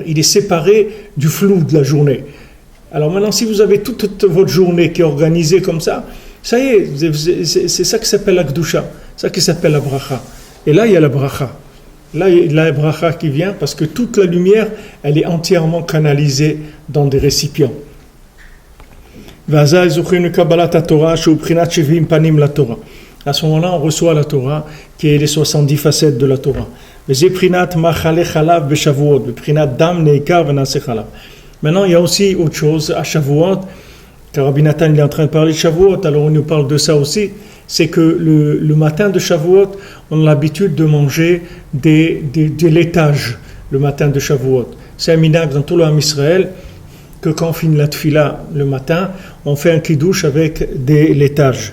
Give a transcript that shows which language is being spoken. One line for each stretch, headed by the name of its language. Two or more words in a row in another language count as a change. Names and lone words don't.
French: Il est séparé du flou de la journée. Alors maintenant, si vous avez toute votre journée qui est organisée comme ça y est, c'est ça qui s'appelle la Gdusha. Ça qui s'appelle la bracha. Et là, il y a la bracha. Là, il y a la bracha qui vient parce que toute la lumière, elle est entièrement canalisée dans des récipients.
Hebrew: ואזי זוכינו קבלת התורה שהוא בחינת שבעים פנים לתורה.
French: À ce moment-là, on reçoit la Torah, qui est les 70 facettes de la Torah.
Hebrew: וזה בחינת מאכלי חלב בשבועות, בחינת דם נעכר ונעשה חלב.
French: Maintenant, il y a aussi autre chose à Shavuot, car Rabbi Nathan il est en train de parler de Shavuot, alors on nous parle de ça aussi, c'est que le matin de Shavuot, on a l'habitude de manger de laitage, le matin de Shavuot. C'est un minhag dans tout l'Am Israël, que quand on finit la tfila le matin, on fait un kiddush avec des laitages.